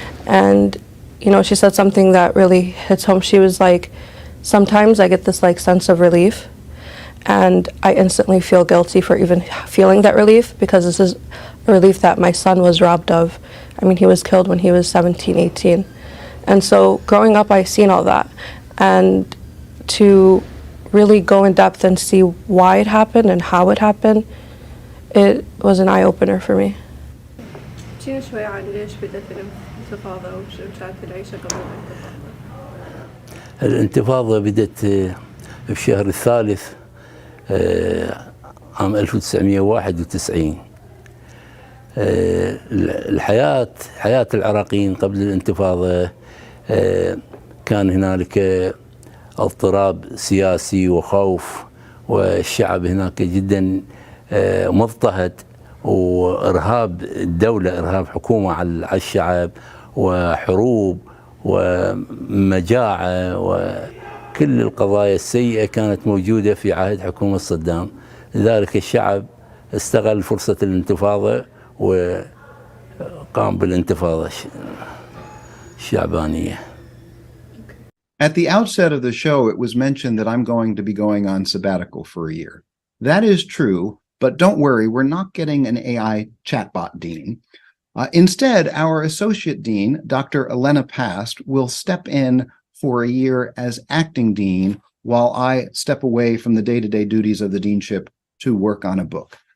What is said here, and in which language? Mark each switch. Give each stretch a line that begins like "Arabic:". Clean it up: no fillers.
English: And, you know, she said something that really hits home. She was like, sometimes I get this like sense of relief, and I instantly feel guilty for even feeling that relief, because this is a relief that my son was robbed of. I mean, he was killed when he was 17, 18. And so growing up, I seen all that. And to really go in depth and see why it happened and how it happened, it was an eye-opener for me.
Arabic: شوي عن ليش بدأت الانتفاضة وش كانت العيشة قبل الانتفاضة؟ الانتفاضة بدأت في الشهر الثالث عام 1991. حياة العراقيين قبل الانتفاضة كان هنالك اضطراب سياسي وخوف، والشعب هناك جدا مضطهد، وإرهاب الدولة، إرهاب حكومة على الشعب، وحروب ومجاعة، وكل القضايا السيئة كانت موجودة في عهد حكومة صدام. لذلك الشعب استغل فرصة الانتفاضة وقام بالانتفاضة الشعبانية.
English: At the outset of the show, it was mentioned that I'm going to be going on sabbatical for a year. That is true, but don't worry, we're not getting an AI chatbot dean. Instead, our associate dean, Dr. Elena Past, will step in for a year as acting dean while I step away from the day-to-day duties of the deanship to work on a book.